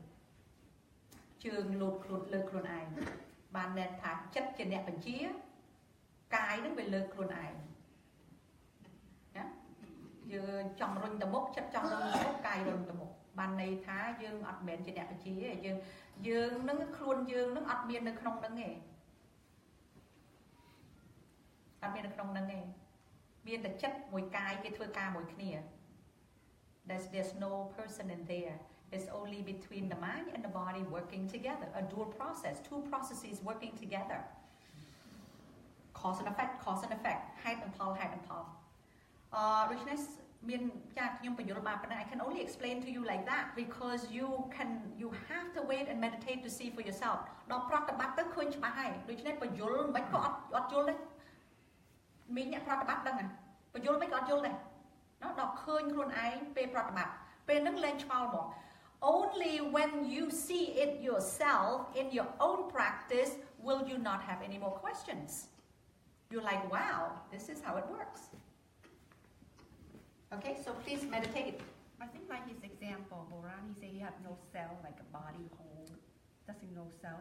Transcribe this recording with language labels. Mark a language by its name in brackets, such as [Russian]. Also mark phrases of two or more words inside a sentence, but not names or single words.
[Khmer] លូតខ្លួនលើកខ្លួនឯងបានន័យថាចិត្តជាអ្នកបញ្ជាកាយនឹងវាលើកខ្លួនឯងណាយើងចង់រុញទៅមុខចិត្តចង់រុញទៅមុខកាយរុញទៅមុខបានន័យថាយើងអត់មែនជាអ្នកបញ្ជាទេយើងនឹងខ្លួនយើងនឹងអត់មាននៅក្នុងនឹងទេអត់មាននៅក្នុងនឹងទេមានតែចិត្តមួយកាយគេធ្វើការមួយគ្នា [English] There's no person in there. It's only between the mind and the body working together. A dual process, two processes working together. Cause and effect, cause and effect. Height and fall, height and fall. Richness, I can only explain to you like that because you have to wait and meditate to see for yourself. Richness, [Khmer] បញ្យល់មិនក៏អត់យល់ដែរមានអ្នកប្រតិបត្តិដឹងបញ្យល់មិនក៏អត់យល់ដែរដល់ឃើញខ្លួនឯងពេលប្រតិបត្តិពេលហ្នឹងលែងឆ្ងល់មក [English] Only when you see it yourself in your own practice will you not have any more questions. You're like, wow, this is how it works. Okay, so please meditate. I think like his example, Boran, he said he had no cell, like a body whole, doesn't no cell.